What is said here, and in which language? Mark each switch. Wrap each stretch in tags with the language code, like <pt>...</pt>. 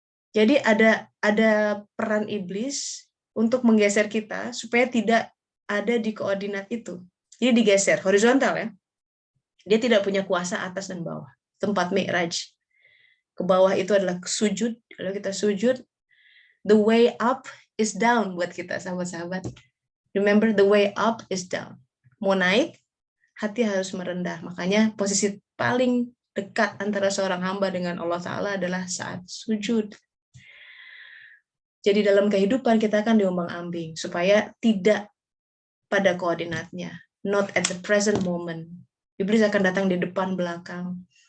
<id>Jadi ada peran iblis untuk menggeser kita supaya tidak ada di koordinat itu. Jadi digeser, horizontal ya. Dia tidak punya kuasa atas dan bawah. Tempat mi'raj. Ke bawah itu adalah sujud. Kalau kita sujud,</id> <en>the way up is down</en> <id>buat kita, sahabat-sahabat.</id> <en>Remember, the way up is down.</en> <id>Mau naik, hati harus merendah. Makanya posisi paling dekat antara seorang hamba dengan Allah Ta'ala adalah saat sujud. Jadi dalam kehidupan kita akan diombang-ambing supaya tidak pada koordinatnya,</id> <en>not at the present moment.</en> <id>Iblis akan datang di depan belakang,</id>